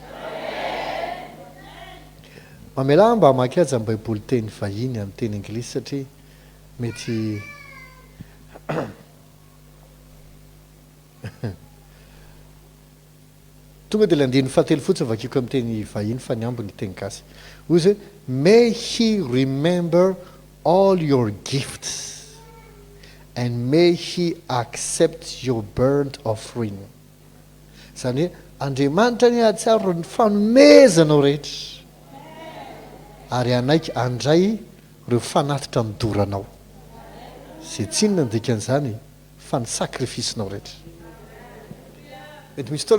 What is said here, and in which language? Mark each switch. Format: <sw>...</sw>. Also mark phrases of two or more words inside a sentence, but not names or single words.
<mg>mamela mba hamaky aza ny baiboly teny vahiny amin'ny teny anglisy satria mety tonga dia landiny fahatelo fotsiny vakiko amin'ny teny vahiny fa ny ambiny teny gasy ozy</mg> <en>may he remember all your gifts and may he accept your burnt offering</en> <mg>zany hoe andriamanitra ny ahatsiaro ny fanomezanao rehetra ary anaiky andray ireo fanatitra nidoranao zay tsinona ndikan'izany fa ny sakrifisinao rehetra mety misy fotoana</mg>